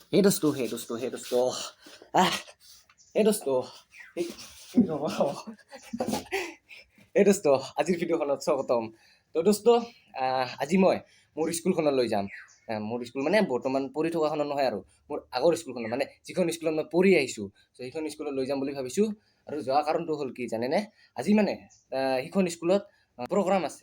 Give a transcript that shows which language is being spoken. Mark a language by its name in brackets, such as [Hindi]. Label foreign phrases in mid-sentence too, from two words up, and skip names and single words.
[Hindi] हे दोस्तो, हे दोस्तो, हे दोस्तो. आह, हे दोस्तो। हे, हे दोस्तो, [Assamese] আজিৰ ভিডিঅ'খনত স্বাগতম। [Hindi] तो दोस्त [Assamese] আজি মই মোৰ স্কুলখনত লৈ যাম। মোৰ স্কুল মানে বৰ্তমান পঢ়ি থকাখনত নহয় আৰু মোৰ আগৰ স্কুলখনত মানে যিখন স্কুলত মই পঢ়ি আহিছোঁ। চ' সেইখন স্কুলত লৈ যাম বুলি ভাবিছোঁ। আৰু যোৱা কাৰণটো হ'ল কি জানেনে? আজি মানে সেইখন স্কুলত প্ৰগ্ৰাম আছে।